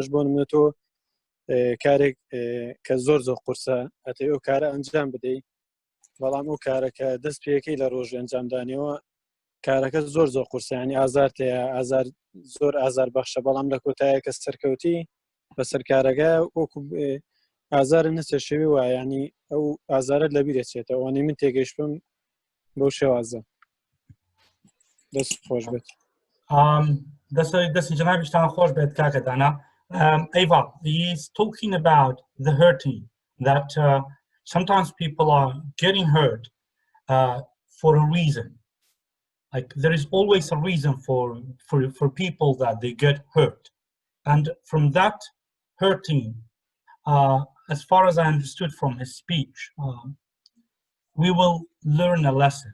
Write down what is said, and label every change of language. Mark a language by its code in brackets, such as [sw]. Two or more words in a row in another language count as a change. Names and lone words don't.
[ckb] بۆ نمونە تۆ کارێک کە زۆر قورسە ئەتەی ئەو کارە ئەنجام بدەیت بەڵام ئەو کارەکە دەست پێەکەی لە ڕۆژ ئەنجامدانیەوە کارەکە زۆر قورسیانی ئازار تەیە ئازار زۆر ئازار بەخشە بەڵام لە کۆتایەکە سەرکەوتی بەسەر کارەکە وەکو ئازارە نەچێت شێوی وایە ینی ئەو ئازارە لەبیرێتێتە ئەوانەی من تێگەیشتم بەو شێوازە دەست خۆش بێت. دەستی جەنابیشتان خۆش بێت کاکە دانا. [en] Ava, he's talking about the hurting, that sometimes people are getting hurt for a reason. Like there is always a reason for people that they get hurt. And from that hurting, as far as I understood from his speech, we will learn a lesson.